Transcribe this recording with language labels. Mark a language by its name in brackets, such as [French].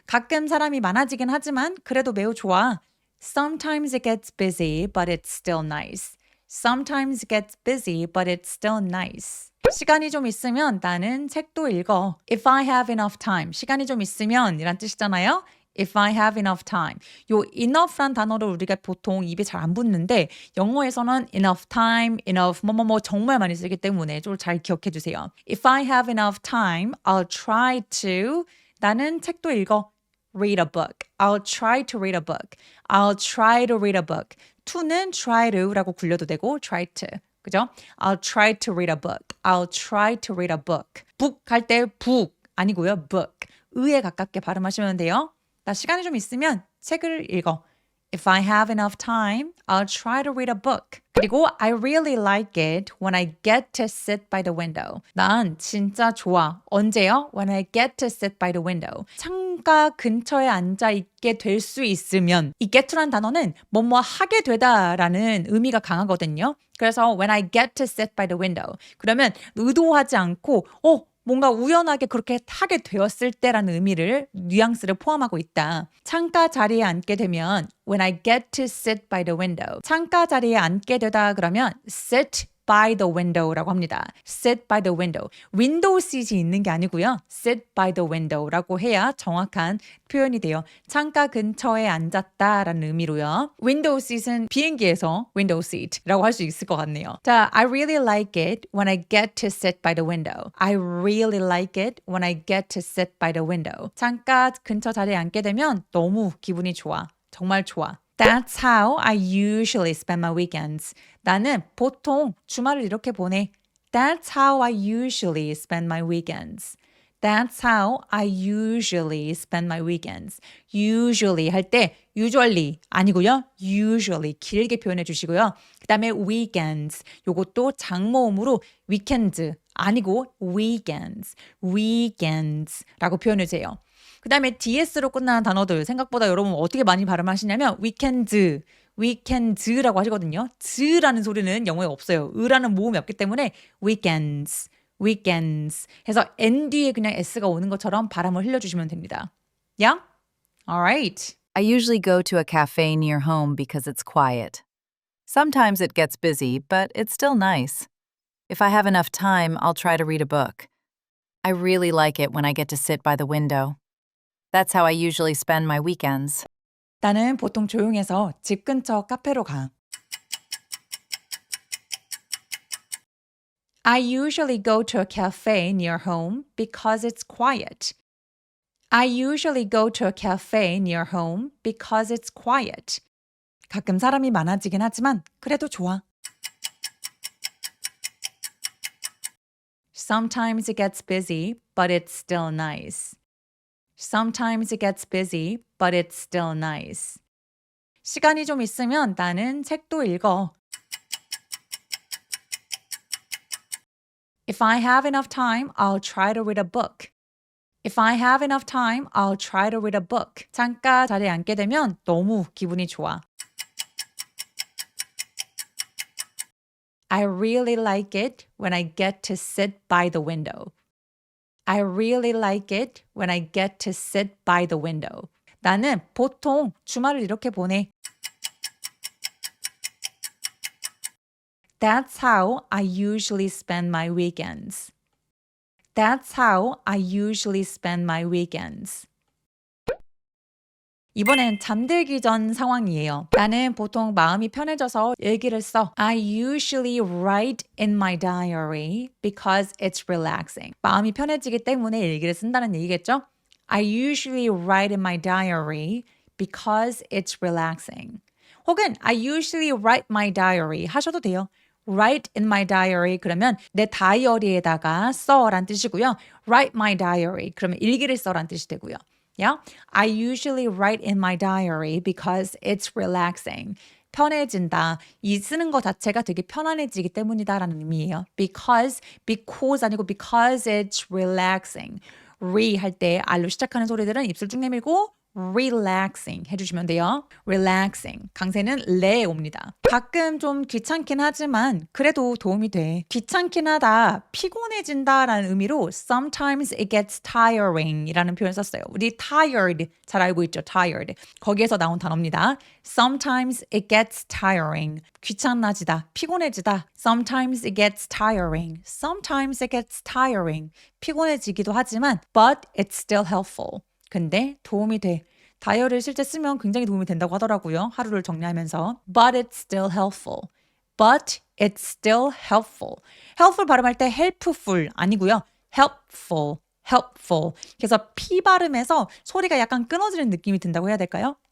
[Korean] 가끔 사람이 많아지긴 하지만 그래도 매우 좋아. [English] Sometimes it gets busy, but it's still nice. Sometimes it gets busy, but it's still nice. [Korean] 시간이 좀 있으면 나는 책도 읽어. [English] If I have enough time. [Korean] 시간이 좀 있으면 이란 뜻이잖아요. [English] If I have enough time. [Korean] 요 enough란 단어를 우리가 보통 입에 잘 안 붙는데 영어에서는 [English] enough time, [Korean] enough 뭐뭐뭐 정말 많이 쓰기 때문에 좀 잘 기억해 주세요. [English] If I have enough time, I'll try to. [Korean] 나는 책도 읽어. [English] Read a book. I'll try to read a book. I'll try to read a book. [Korean] to는 try to라고 굴려도 되고 try to. 그죠? [English] I'll try to read a book. I'll try to read a book. [Korean] book 할 때 book 아니고요. book. 의에 가깝게 발음하시면 돼요. 나 시간이 좀 있으면 책을 읽어. [English] If I have enough time, I'll try to read a book. [Korean] 그리고 [English] I really like it when I get to sit by the window. [Korean] 난 진짜 좋아. 언제요? [English] When I get to sit by the window. [Korean] 창가 근처에 앉아 있게 될 수 있으면 이 get to란 단어는 뭐뭐 하게 되다라는 의미가 강하거든요. 그래서 [English] when I get to sit by the window. [Korean] 그러면 의도하지 않고 뭔가 우연하게 그렇게 하게 되었을 때라는 의미를 뉘앙스를 포함하고 있다. 창가 자리에 앉게 되면 [English] when I get to sit by the window. [Korean] 창가 자리에 앉게 되다 그러면 [English] sit by the window [Korean] 라고 합니다. [English] sit by the window. window seat [Korean] 이 있는 게 아니고요. [English] sit by the window [Korean] 라고 해야 정확한 표현이 돼요. 창가 근처에 앉았다라는 의미로요. window seat은 비행기에서 window seat라고 할 수 있을 것 같네요. 자, [English] I really like it when I get to sit by the window. I really like it when I get to sit by the window. [Korean] 창가 근처 자리에 앉게 되면 너무 기분이 좋아. 정말 좋아. [English] That's how I usually spend my weekends. [Korean] 나는 보통 주말을 이렇게 보내. [English] That's how I usually spend my weekends. That's how I usually spend my weekends. [Korean] Usually 할 때 usually 아니고요. usually 길게 표현해 주시고요. 그 다음에 weekends. 요것도 장모음으로 weekends 아니고 weekends. weekends라고 표현해 주세요. 그 다음에 DS로 끝나는 단어들 생각보다 여러분 어떻게 많이 발음하시냐면 weekends라고 하시거든요. 즈라는 소리는 영어에 없어요. 으라는 모음이 없기 때문에 weekends 해서 N 뒤에 그냥 S가 오는 것처럼 발음을 흘려주시면 됩니다. [English] Yeah? Alright. I usually go to a cafe near home because it's quiet. Sometimes it gets busy, but it's still nice. If I have enough time, I'll try to read a book. I really like it when I get to sit by the window. That's how I usually spend my weekends. [Korean] 나는 보통 조용해서 집 근처 카페로 가. [English] I usually go to a cafe near home because it's quiet. I usually go to a cafe near home because it's quiet. [Korean] 가끔 사람이 많아지긴 하지만 그래도 좋아. [English] Sometimes it gets busy, but it's still nice. Sometimes it gets busy, but it's still nice. [Korean] 시간이 좀 있으면 나는 책도 읽어. [English] If I have enough time, I'll try to read a book. If I have enough time, I'll try to read a book. [Korean] 창가 자리에 앉게 되면 너무 기분이 좋아. [English] I really like it when I get to sit by the window. I really like it when I get to sit by the window. [Korean] 나는 보통 주말을 이렇게 보내. [English] That's how I usually spend my weekends. That's how I usually spend my weekends. [Korean] 이번엔 잠들기 전 상황이에요. 나는 보통 마음이 편해져서 일기를 써. [English] I usually write in my diary because it's relaxing. [Korean] 마음이 편해지기 때문에 일기를 쓴다는 얘기겠죠? [English] I usually write in my diary because it's relaxing. [Korean] 혹은 [English] I usually write my diary [Korean] 하셔도 돼요. [English] Write in my diary [Korean] 그러면 내 다이어리에다가 써란 뜻이고요. [English] Write my diary [Korean] 그러면 일기를 써란 뜻이 되고요. [English] Yeah? I usually write in my diary because it's relaxing. [Korean] 편해진다. 이 쓰는 것 자체가 되게 편안해지기 때문이다라는 의미예요. [English] because [Korean] 아니고 [English] because it's relaxing. [Korean] re 할 때 R로 시작하는 소리들은 입술 쭉 내밀고 relaxing 해주시면 돼요. relaxing. 강세는 레에 옵니다. 가끔 좀 귀찮긴 하지만 그래도 도움이 돼. 귀찮긴 하다, 피곤해진다라는 의미로 [English] sometimes it gets tiring [Korean] 이라는 표현 썼어요. 우리 tired 잘 알고 있죠? [English] tired. [Korean] 거기에서 나온 단어입니다. [English] sometimes it gets tiring. [Korean] 귀찮아지다, 피곤해지다. [English] sometimes it gets tiring. sometimes it gets tiring. [Korean] 피곤해지기도 하지만 [English] but it's still helpful. [Korean] 근데 도움이 돼. 다이어리를 실제 쓰면 굉장히 도움이 된다고 하더라고요. 하루를 정리하면서. [English] But it's still helpful. But it's still helpful. [Korean] helpful 발음할 때 helpful 아니고요. [English] helpful. [Korean] 그래서 P 발음에서 소리가 약간 끊어지는 느낌이 든다고 해야 될까요?